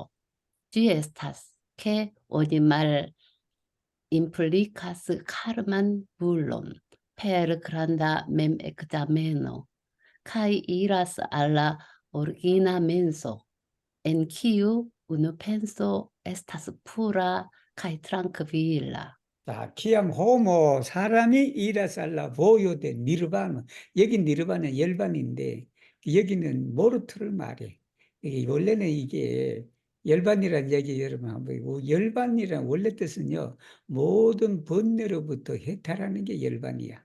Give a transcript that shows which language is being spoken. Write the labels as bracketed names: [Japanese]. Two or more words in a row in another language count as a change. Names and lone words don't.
[Esperanto] Ĝi estas, ke oni implikas karman bulon per granda mem-ekzameno, kaj iras al la origina menso, en kiu unu penso estas pura kaj trankvila. [Korean] 자, [Esperanto] kiam homo [Korean] 사람이 [Esperanto] iras al la vojo de nirvano [Korean] 여기 니르바나 열반인데 여기는 모르트를 말해. 이게 원래는 이게 열반이라는 얘기 여러분 한번 보고 열반이란 원래 뜻은요 모든 번뇌로부터 해탈하는 게 열반이야.